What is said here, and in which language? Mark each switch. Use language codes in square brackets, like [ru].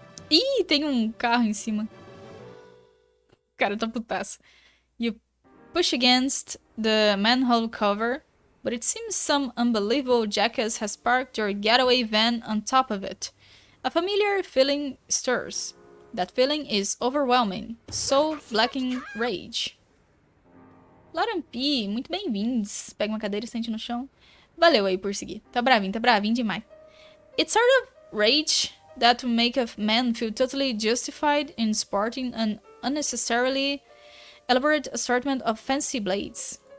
[pt] Ih, tem um carro em cima. O cara tá putaço. [en] You push against the manhole cover, but it seems some unbelievable jackass has parked your getaway van on top of it. A familiar feeling stirs. That feeling is overwhelming. So lacking rage. [pt] Larampi, muito bem-vindos. Pega uma cadeira e sente no chão. Valeu aí por seguir. Tá bravinho demais. [en] It's sort of rage that will make a man feel totally justified in sporting an unnecessarily elaborate assortment of fancy blades.